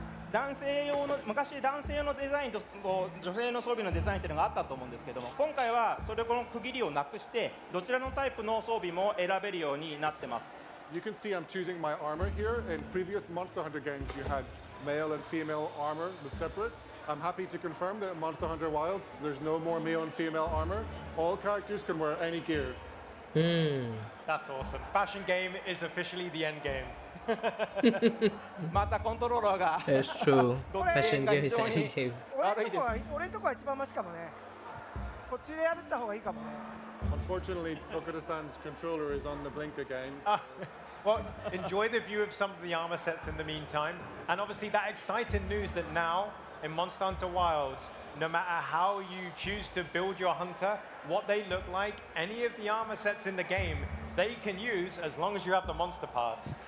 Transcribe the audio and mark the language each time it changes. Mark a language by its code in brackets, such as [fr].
[ja] 男性用の昔男性用のデザインと女性の装備のデザインっていうのがあったと思うんですけども、今回はそれこの区切りをなくしてどちらのタイプの装備も選べるようになってます。 [en] You can see I'm choosing my armor here. In previous Monster Hunter games, you had male and female armor was separate. I'm happy to confirm that in Monster Hunter Wilds, there's no more male and female armor. All characters can wear any gear. That's awesome. Fashion game is officially the end game. [ja] またコントローラーが [en] That's true. Fashion game is the end game. [ja] 俺んとこは一番マシかもね。こっちでやった方がいいかもね。 [en] Unfortunately, Tokuda-san's controller is on the blink again. Well, enjoy the view of some of the armor sets in the meantime. And obviously that exciting news that now in Monster Hunter Wilds, no matter how you choose to build your hunter, what they look like, any of the armor sets in the game, they can use as long as you have the monster parts.